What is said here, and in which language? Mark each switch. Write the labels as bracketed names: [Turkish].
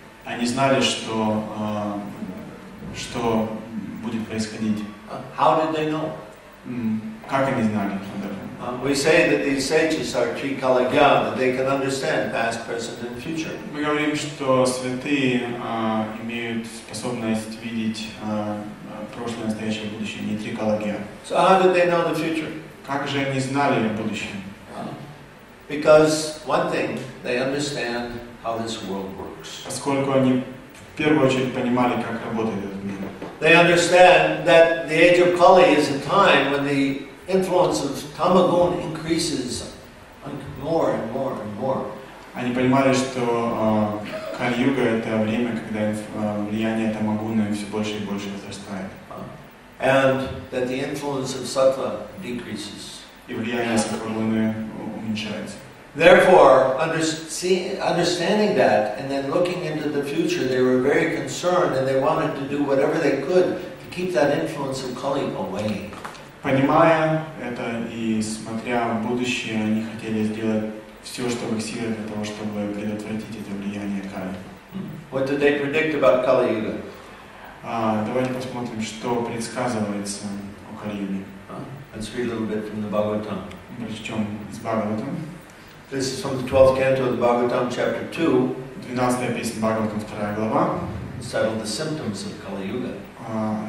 [Russian] Они знали, что будет происходить. [English] How did they know? [Russian] Как они знали об этом? [English] We say that these sages are Trikaligya, that they can understand past, present, and future. [Russian] Мы говорим, что святые имеют способность видеть прошлое, настоящее и будущее, не трикология. [English] So how did they know the future? [Russian] Как же они знали о будущем? [English] Because one thing, they understand how this world works. [Russian] Поскольку они в первую очередь понимали, как работает этот мир. [English] They understand that the age of Kali is a time when the influence of Tamagun increases more and more and more. [Russian] Они понимали, что Кали-юга — это время, когда влияние Тамагуны все больше и больше возрастает. [English] And that the influence of Sattva decreases. [Russian] И влияние Сатвагуны уменьшается. [English] Therefore, understanding that and then looking into the future, they were very concerned and they wanted to do whatever they could to keep that influence of Kali away. [Russian] Понимая это и смотря в будущее, они хотели сделать все, что в их силах для того, чтобы предотвратить это влияние Кали. [English] What did they predict about Kali Yuga? [Russian] Давайте посмотрим, что предсказывается о Кали-юге. [English] Let's read a little bit from the Bhagavatam. [Russian] Прочтем из Бхагаватам. [English] This is from the 12th canto of the Bhagavatam, chapter 2. [Russian] 12-я песня Бхагаватам, 2 глава. [English] It's titled The Symptoms of Kali Yuga.